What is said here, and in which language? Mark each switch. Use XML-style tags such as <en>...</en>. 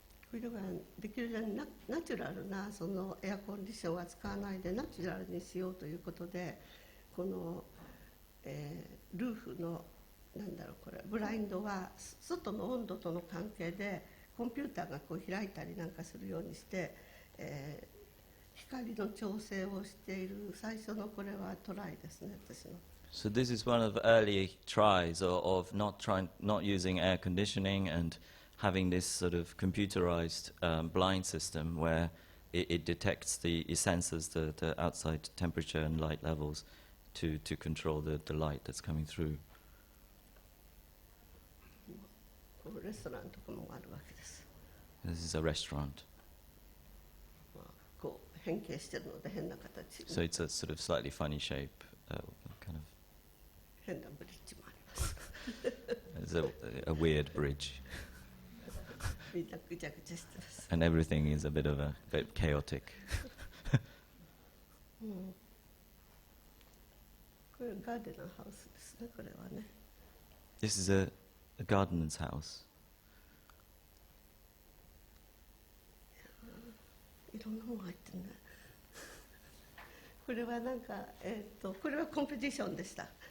<ja>これはできるだけナチュラルなそのエアコンディションは使わないでナチュラルにしようということで、この、ルーフのなんだろうこれブラインドは外の温度との関係でコンピューターがこう開いたりなんかするようにして、光の調整をしている最初のこれはトライですね、私の。</ja> <en>So this is one of the early tries of not using air conditioning and having this sort of computerized blind system where it detects it senses the outside temperature and light levels to control the light that's coming through.</en> <ja>レストランとかもあるわけです。</ja> <en>This is a restaurant.</en> <ja>まあ、こう変形してるので変な形。</ja> <en>So it's a sort of slightly funny shape, kind of.</en> <ja>変なブリッジもあります。</ja> <en>It's a weird bridge.</en> <ja>みんなぐちゃぐちゃしてます。</ja> <en>And everything is a bit chaotic.</en> <ja>これガーデナーハウスですね、これはね。</ja> <en>This is a gardener's house.</en> <ja>いろんなもの入ってるね。これはなんか、これはコンペティションでした。</ja>